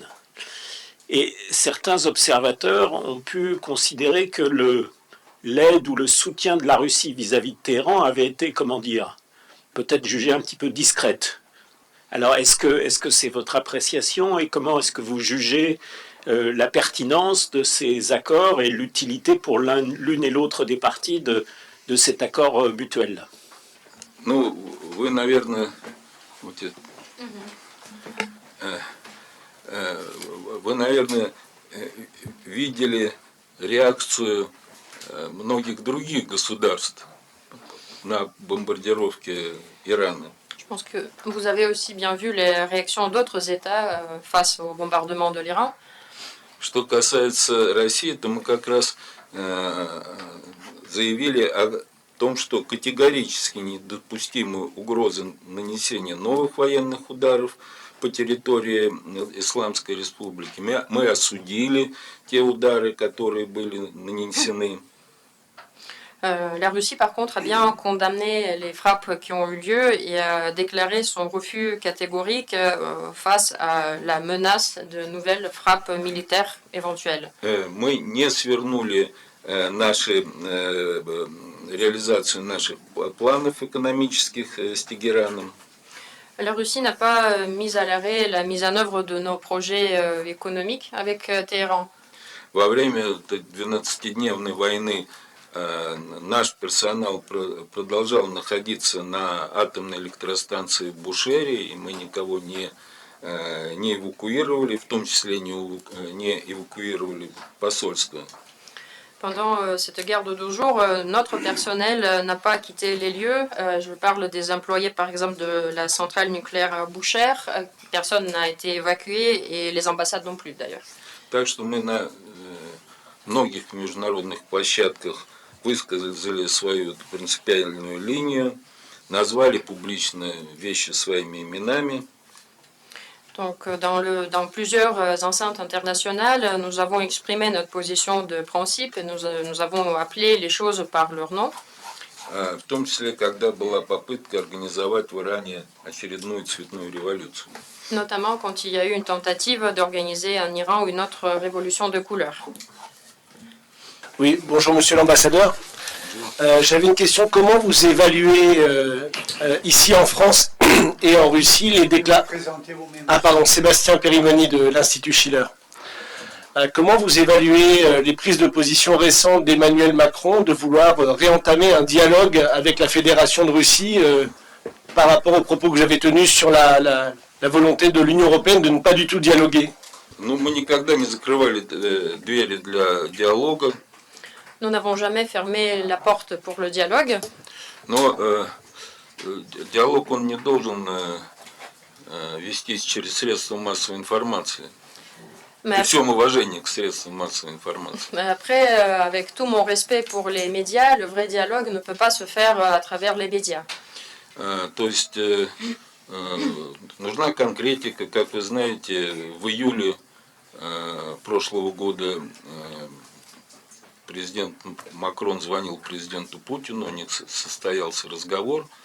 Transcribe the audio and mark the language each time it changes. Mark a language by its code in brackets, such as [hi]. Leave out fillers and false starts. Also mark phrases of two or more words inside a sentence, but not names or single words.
[fr] Et certains observateurs ont pu considérer que l'aide ou le soutien de la Russie vis-à-vis de Téhéran avait été, comment dire, peut-être jugé un petit peu discrète. Alors, est-ce que c'est votre appréciation et comment est-ce que vous jugez la pertinence de ces accords et l'utilité pour l'une et l'autre des parties de cet accord mutuel? [ru] Ну, вы, наверное, видели реакцию многих других государств на бомбардировки Ирана. [fr] Je pense que vous avez aussi bien vu les réactions d'autres États face au bombardement de l'Iran. [ru] Что касается России, то мы как раз заявили о том, что категорически недопустимы угрозы нанесения новых военных ударов по территории Исламской Республики. Мы осудили те удары, которые были нанесены. [fr] La Russie, par contre, a bien condamné les frappes qui ont eu lieu et a déclaré son refus catégorique face à la menace de nouvelles frappes militaires éventuelles. [ru] Мы не свернули реализацию наших планов экономических с Тегераном. [fr] La Russie n'a pas mis à l'arrêt la mise en œuvre de nos projets économiques avec Téhéran. [ru] Во время 12-дневной войны наш персонал продолжал находиться на атомной электростанции в Бушере, и мы никого не эвакуировали, в том числе не эвакуировали посольство. [fr] Pendant cette guerre de 2 jours, notre personnel n'a pas quitté les lieux. Je parle des employés, par exemple, de la centrale nucléaire Boucher. Personne n'a été évacué et les ambassades non plus, d'ailleurs. [ru] Так что мы на многих международных площадках высказали свою принципиальную линию, назвали публично вещи своими именами. [fr] Donc, dans plusieurs enceintes internationales, nous avons exprimé notre position de principe et nous avons appelé les choses par leur nom. [ru] В том числе, когда была попытка организовать в Иране очередную цветную революцию. [fr] Notamment quand il y a eu une tentative d'organiser en Iran une autre révolution de couleur. Oui, bonjour monsieur l'ambassadeur. J'avais une question. Comment vous évaluez ici en France et en Russie les déclarations... Ah pardon, Sébastien Périmoni de l'Institut Schiller. Comment vous évaluez les prises de position récentes d'Emmanuel Macron de vouloir réentamer un dialogue avec la Fédération de Russie par rapport aux propos que j'avais tenus sur la volonté de l'Union européenne de ne pas du tout dialoguer? [ru] Ну, мы никогда не закрывали двери для диалога. [fr] Nous n'avons jamais fermé la porte pour le dialogue. [ru] Но диалог, он не должен вестись через средства массовой информации. При всем уважении к средствам массовой информации. [fr] Mais après, avec tout mon respect pour les médias, le vrai dialogue ne peut pas se faire à travers les médias. [ru] То есть нужна конкретика. Как вы знаете, в июле прошлого года президент Макрон звонил президенту Путину, у них состоялся разговор,